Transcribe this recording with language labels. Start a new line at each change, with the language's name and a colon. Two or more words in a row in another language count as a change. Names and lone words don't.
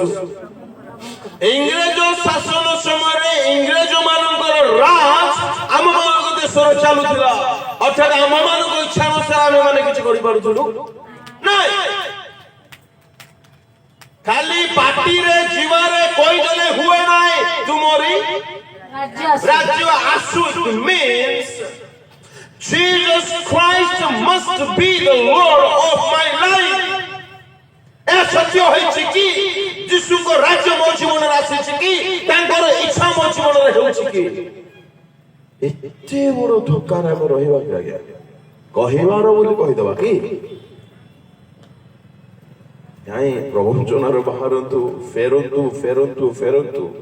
Odia: ଇଂରେଜ ଶାସନ ସମୟରେ ଇଂରେଜ ମାନଙ୍କର ରାଜ ଆମ ମାନଙ୍କ ଦେଶରେ ଚାଲୁଥିଲା। ଅର୍ଥାତ୍ ଆମ ମାନଙ୍କ ଇଚ୍ଛା ଅନୁସାରେ ଆମେ ମାନେ କିଛି କରିପାରୁଥିଲୁ ନାଇଁ। ଖାଲି ପାଟିରେ ଜୀବରେ କହିଦେଲେ ହୁଏ ନାହିଁ ତୁମରି ରାଜ୍ୟ ଆସୁ।
English: means Jesus Christ must be the Lord of my life.
Odia: ଏ ସତ୍ୟ ହେଇଛି କି ଯୀଶୁଙ୍କ ରାଜ୍ୟ ମୋ ଜୀବନରେ ଆସିଛି କି ତାଙ୍କର ଇଚ୍ଛା ମୋ ଜୀବନରେ ହେଉଛି କି? ଏତେ ବଡ ଧୋକାରେ ଆମେ ରହିବା କି ଆଜ୍ଞା? କହିବାର ବୋଲି କହିଦେବା କି? ନାଇଁ, ପ୍ରବଞ୍ଚନାରୁ ବାହାରନ୍ତୁ, ଫେରନ୍ତୁ ଫେରନ୍ତୁ ଫେରନ୍ତୁ।